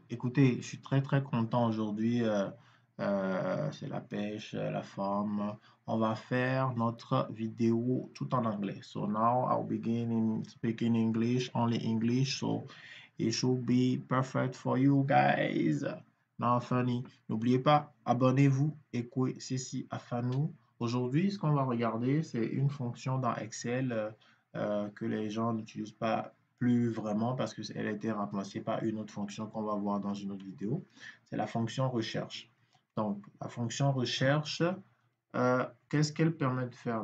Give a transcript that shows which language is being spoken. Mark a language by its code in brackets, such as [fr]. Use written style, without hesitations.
[fr] Écoutez, je suis très content aujourd'hui. C'est la pêche, la forme. On va faire notre vidéo tout en anglais. [en] So now I'll begin in speaking English, only English. So it should be perfect for you guys. Now, funny. [fr] N'oubliez pas, abonnez-vous. Ekwesesi Afanu. Aujourd'hui, ce qu'on va regarder, c'est une fonction dans Excel. Que les gens n'utilisent pas plus vraiment parce qu'elle a été remplacée par une autre fonction qu'on va voir dans une autre vidéo. C'est la fonction recherche. Donc, la fonction recherche, qu'est-ce qu'elle permet de faire?